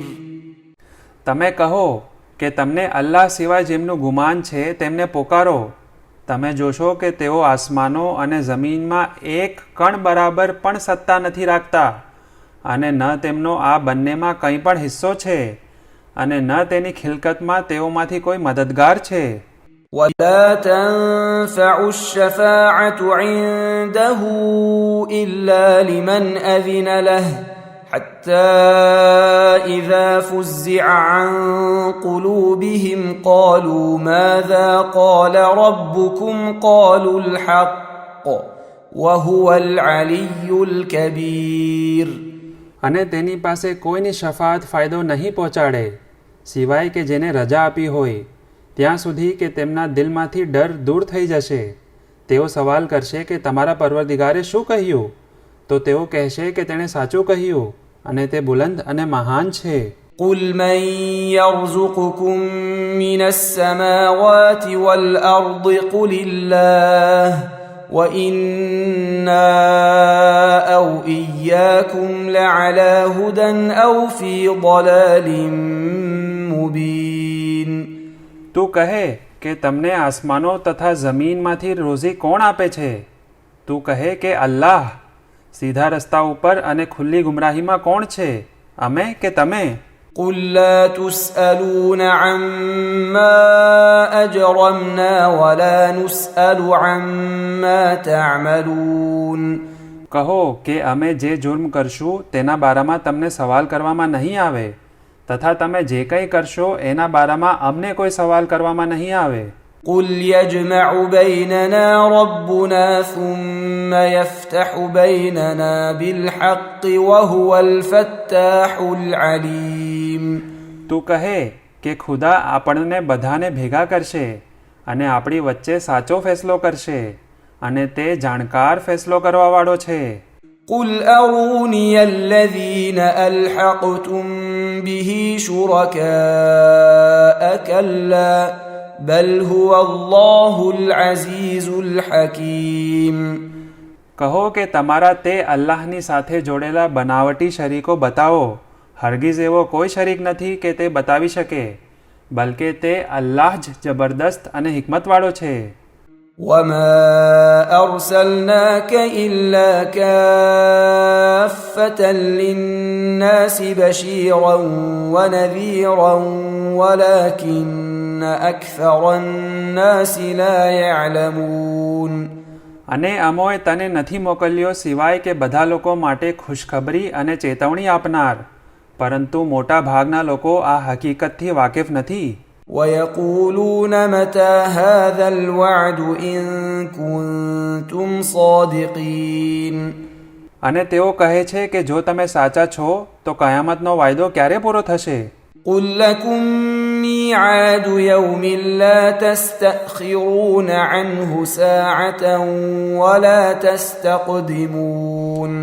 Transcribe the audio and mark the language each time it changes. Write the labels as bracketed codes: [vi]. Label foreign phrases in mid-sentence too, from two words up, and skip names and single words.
[gu] તમે કહો કે તમને અલ્લાહ સિવાય જેમનું ગુમાન છે તેમને પોકારો. તમે જોશો કે તેઓ આસમાનો અને જમીનમાં એક કણ બરાબર પણ સત્તા નથી રાખતા, અને ન તેમનો આ બંનેમાં કંઈ પણ હિસ્સો છે, અને ન તેની ખિલકતમાં તેઓમાંથી કોઈ મદદગાર છે. [ar] وَلَا تَنفَعُ الشَّفَاعَةُ عِندَهُ إِلَّا لِمَنْ أَذِنَ لَهُ حَتَّى إِذَا فُزِّعَ عَنْ قُلُوبِهِمْ قَالُوا مَاذَا قَالَ رَبُّكُمْ قَالُوا الْحَقَّ وَهُوَ الْعَلِيُّ الْكَبِيرُ. [gu] અને તેની પાસે કોઈની શફાત ફાયદો નહીં પહોંચાડે સિવાય કે જેને રજા આપી હોય, ત્યાં સુધી કે તેમના દિલમાંથી ડર દૂર થઈ જશે. તેઓ સવાલ કરશે કે તમારા પરવરદિગારે શું કહ્યું? તો તેઓ કહેશે કે તેણે સાચું કહ્યું, અને તે બુલંદ અને મહાન છે. [ar] قُلْ مَنْ يَرْزُقُكُمْ مِنَ السَّمَاوَاتِ وَالْأَرْضِ قُلِ اللَّهُ وَإِنَّا أَوْ إِيَّاكُمْ لَعَلَى هُدًى أَوْ فِي ضَلَالٍ مُبِينٍ. [gu] તું કહે કે તમને આસમાનો તથા જમીનમાંથી રોઝી કોણ આપે છે? તું કહે કે અલ્લાહ. સીધા રસ્તા ઉપર અને ખુલ્લી ગુમરાહીમાં કોણ છે, અમે કે તમે? [ar] قُلْ لَا تُسْأَلُونَ عَمَّا أَجْرَمْنَا وَلَا نُسْأَلُ عَمَّا تَعْمَلُونَ. [gu] કહો કે અમે જે જુર્મ કરશું તેના બારામાં તમને સવાલ કરવામાં નહીં આવે, તથા તમે જે કંઈ કરશો એના બારામાં અમને કોઈ સવાલ કરવામાં નહીં આવે. [ar] قُلْ يَجْمَعُ بَيْنَنَا رَبُّنَا ثُمَّ يَفْتَحُ بَيْنَنَا بِالْحَقِّ وَهُوَ الْفَتَّاحُ الْعَلِيمُ. [gu] તું કહે કે ખુદા આપણને બધાને ભેગા કરશે અને આપણી વચ્ચે સાચો ફેસલો કરશે, અને તે જાણકાર ફેસલો કરવાવાળો છે. [ar] قُلْ أَرُونِيَ الَّذِينَ أَلْحَقْتُمْ بِهِ شُرَكَاءَ كَلَّا بل هو الله العزيز الحكيم. [gu] કહો કે તમારા તે અલ્લાહની સાથે જોડેલા બનાવટી શરીકો બતાવો. હરગીઝ એવો કોઈ શરીક નથી કે તે બતાવી શકે, બલકે તે અલ્લાહ જ જબરદસ્ત અને હિકમતવાળો છે. [ar] وما أرسلناك إلا كافة للناس بشيرا ونذيرا ولكن أكثر الناس لا يعلمون. [gu] અને અમોએ તને નથી મોકલ્યો સિવાય કે બધા લોકો માટે ખુશખબરી અને ચેતવણી આપનાર, પરંતુ મોટા ભાગના લોકો આ હકીકતથી વાકેફ નથી. [ar] ويقولون متى هذا الوعد إن كنتم صادقين. [gu] અને તેઓ કહે છે કે જો તમે સાચા છો તો કયામતનો વાયદો ક્યારે પૂરો થશે? [ar] قل لكم ميعاد يوم لا تستأخرون عنه ساعة ولا تستقدمون.